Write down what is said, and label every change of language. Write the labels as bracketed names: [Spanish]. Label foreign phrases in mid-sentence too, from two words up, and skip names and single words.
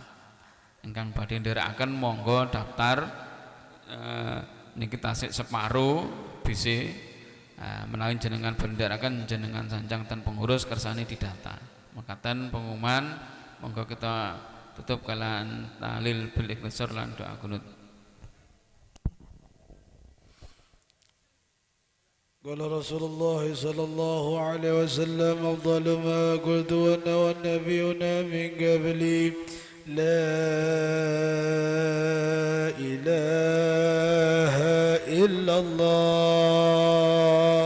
[Javanese] Ingkang badhe nderekaken monggo daftar niki tasik separuh bisi menawi jenengan benderakan jenengan sanjang ten pengurus kersane didata. Mekaten pengumuman monggo kita tutup kalian [Arabic] تهليل بالاختصار [Javanese] lan doa kunut. [Arabic] قال رسول الله صلى الله عليه وسلم أفضل ما قلت أنا والنبيون من قبلي لا إله إلا الله